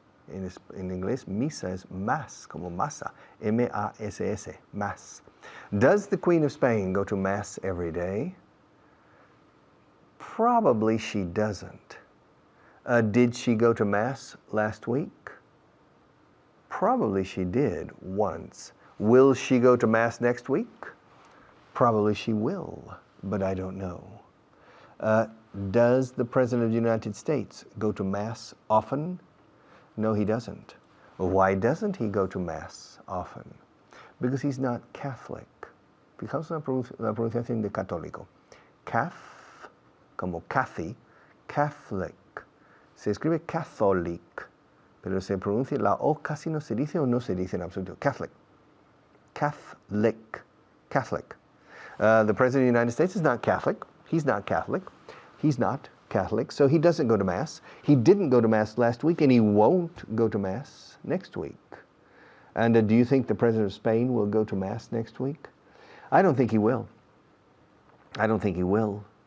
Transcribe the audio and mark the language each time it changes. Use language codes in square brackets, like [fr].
[es] En inglés, misa es más, como masa. [en] M-A-S-S, Mass. Does the Queen of Spain go to Mass every day? Probably she doesn't. Did she go to Mass last week? Probably she did once. Will she go to Mass next week? Probably she will, but I don't know. Does the President of the United States go to Mass often? No, he doesn't. Why doesn't he go to Mass often? Because he's not Catholic. [es] Fijaos la pronunciación de católico. Caf, como Cathy, Catholic. Se escribe Catholic, pero se pronuncia, la O casi no se dice o no se dice en absoluto. [en] Catholic. Catholic. Catholic. The President of the United States is not Catholic. He's not Catholic. He's not Catholic, so he doesn't go to Mass. He didn't go to Mass last week, and he won't go to Mass next week. And do you think the President of Spain will go to Mass next week? I don't think he will. I don't think he will.